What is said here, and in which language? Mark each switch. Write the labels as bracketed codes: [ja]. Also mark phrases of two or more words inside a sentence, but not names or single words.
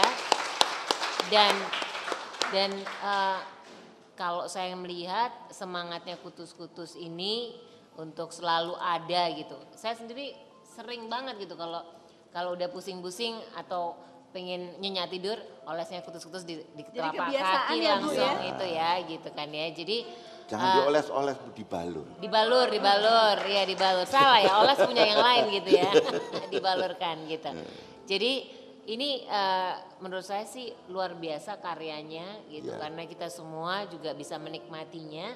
[id] Dan kalau saya melihat semangatnya kutus-kutus ini untuk selalu ada gitu. Saya sendiri sering banget gitu kalau udah pusing-pusing atau pengen nyenyak tidur, olesnya kutus-kutus di telapak kaki ya, langsung Bu, ya? itu ya gitu kan ya. Jadi Jangan dioles-oles, dibalur. Dibalur, ya dibalur. Salah ya, oles punya yang lain gitu ya. Dibalurkan gitu. Jadi ini menurut saya sih luar biasa karyanya gitu karena kita semua juga bisa menikmatinya.